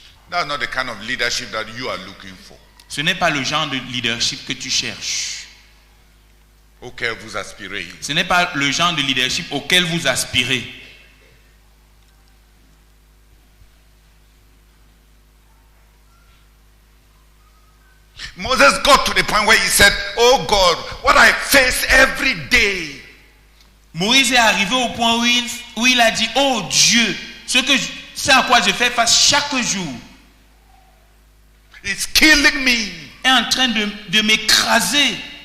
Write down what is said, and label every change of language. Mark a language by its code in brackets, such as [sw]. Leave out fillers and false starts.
[en] That's not the kind of leadership that you are looking for. [fr] Ce n'est pas le genre de leadership que tu cherches. Auquel vous aspirez. Ce n'est pas le genre de leadership auquel vous aspirez. [en] Moses got to the point where he said, oh God, what I face every day. [fr] Moïse est arrivé au point où il a dit, oh Dieu, ce à quoi je fais face chaque jour [en] It's killing me. [fr] est en train de m'écraser.